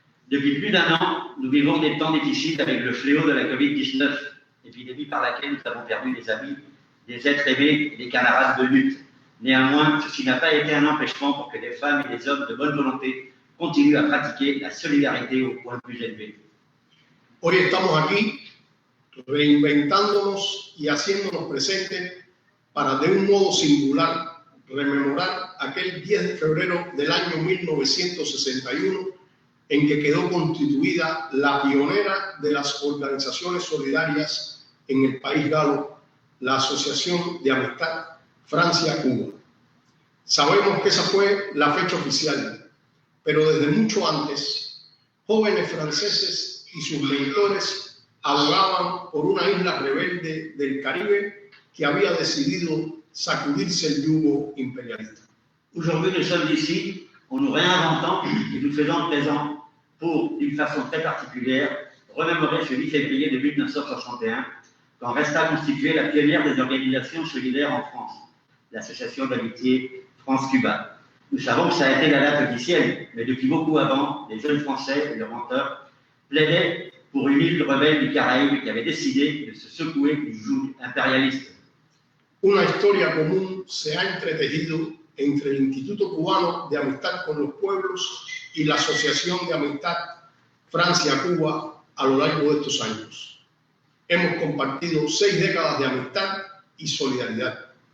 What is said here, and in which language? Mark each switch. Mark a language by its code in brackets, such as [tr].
[fr] Depuis plus d'un an, nous vivons des temps difficiles avec le fléau de la COVID-19, épidémie par laquelle nous avons perdu des amis, des êtres aimés et des camarades de lutte. Néanmoins, ceci n'a pas été un empêchement pour que des femmes et des hommes de bonne volonté continuent à pratiquer la solidarité au point plus élevé. [es] Hoy estamos aquí reinventándonos y haciéndonos presentes para de un modo singular rememorar aquel 10 de febrero del año 1961 en que quedó constituida la pionera de las organizaciones solidarias en el país galo, la Asociación de Amistad Francia-Cuba. Sabemos que esa fue la fecha oficial, pero desde mucho antes, jóvenes franceses y sus mentores abogaban por una isla rebelde del Caribe que había decidido sacudirse el yugo imperialista. [fr] Aujourd'hui, nous sommes ici en nous réinventant et nous faisons présent pour, d'une façon très particulière, remémorer ce 8 février de 1961, quand resta constituée la pionnière des organisations solidaires en France, l'Association d'amitié France-Cuba. Nous savons que ça a été la date officielle, mais depuis beaucoup avant, les jeunes Français et leurs menteurs plaidaient pour une île rebelle du Caraïbe qui avait décidé de se secouer du joug impérialiste. [es] Una historia común se ha entretejido entre el Instituto Cubano de Amistad con los Pueblos y la Asociación de Amistad Francia-Cuba a lo largo de estos años. Hemos compartido 6 décadas de amistad y solidaridad.